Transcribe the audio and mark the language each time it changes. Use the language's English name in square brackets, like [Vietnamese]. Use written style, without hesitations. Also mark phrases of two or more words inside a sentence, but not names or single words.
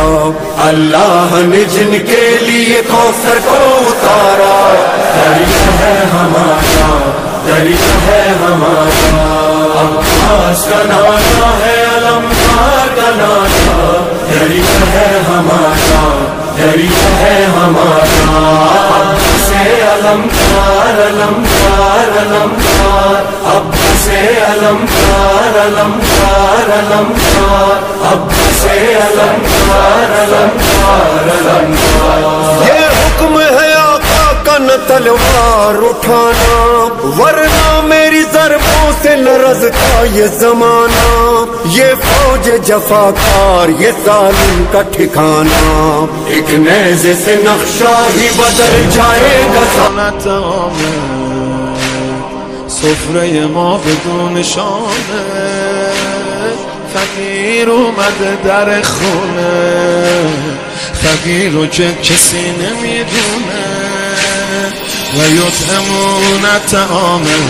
[Urdu] اللہ نے جن کے لیے کوثر کو اتارا، دریا ہے ہمارا، دریا ہے ہمارا، عباس کا نانا ہے علمدار کا نانا، دریا ہے ہمارا، دریا ہے ہمارا، عباس علمدار علمدار علمدار، عباس علمدار علمدار علمدار، عباس علمدار علمدار علمدار۔ یہ حکم ہے آقا کا نہ تلوار اٹھانا، ورنہ میری ضربوں سے لرزتا یہ زمانہ، یہ فوج جفاکار یہ ظالم کا ٹھکانہ، ایک نیزے سے نقشہ ہی بدل جائے گا، [Persian] سفره ما بدون شانه، فقیر اومده در خونه، فقیر رو که کسی نمیدونه، [Arabic] و یطعمون الطعام،